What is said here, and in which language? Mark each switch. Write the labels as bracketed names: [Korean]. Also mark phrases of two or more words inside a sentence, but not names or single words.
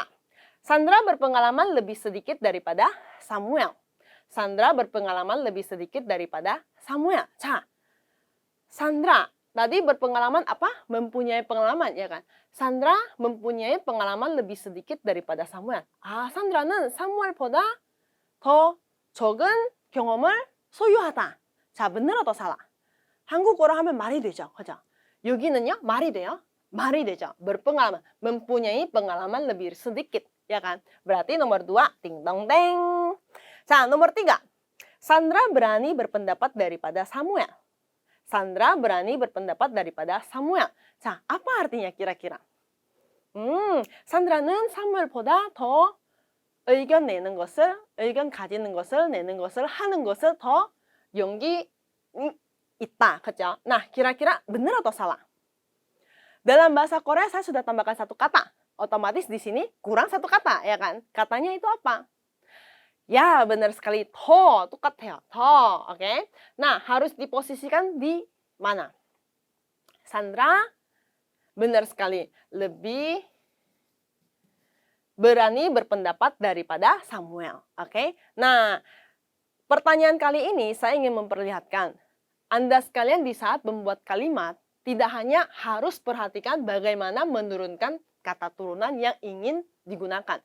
[Indonesian] Sandra berpengalaman lebih sedikit daripada Samuel. Sandra berpengalaman lebih sedikit daripada Samuel. 자, Sandra tadi berpengalaman apa? Mempunyai pengalaman, ya kan? Sandra mempunyai pengalaman lebih sedikit daripada Samuel. [Korean] 산드라는 사무엘보다 더 적은 경험을 소유하다. 자, [Indonesian] benar atau salah? [Korean] 한국어로 하면 말이 되죠. 그죠? 여기는요, 말이 돼요. 말이 되죠. [Indonesian] berpengalaman, mempunyai pengalaman lebih sedikit, ya kan? Berarti nomor 2, ting dong deng. 자, nomor 3. Sandra berani berpendapat daripada Samuel. Sandra berani berpendapat daripada Samuel. 자, apa artinya kira-kira? [Korean] 산드라는 사무엘보다 더 의견 가지는 것을, 내는 것을, 하는 것을 더 용기 있다. 그죠? [Indonesian] Nah, kira-kira benar atau salah? Dalam bahasa Korea saya sudah tambahkan satu kata. Otomatis di sini kurang satu kata, ya kan? Katanya itu apa? Ya, benar sekali. [Korean] 더 똑같아요. 더, [Indonesian] oke? Nah, harus diposisikan di mana? Sandra, benar sekali. Lebih berani berpendapat daripada Samuel. Oke? Nah, pertanyaan kali ini saya ingin memperlihatkan Anda sekalian di saat membuat kalimat tidak hanya harus perhatikan bagaimana menurunkan kata turunan yang ingin digunakan.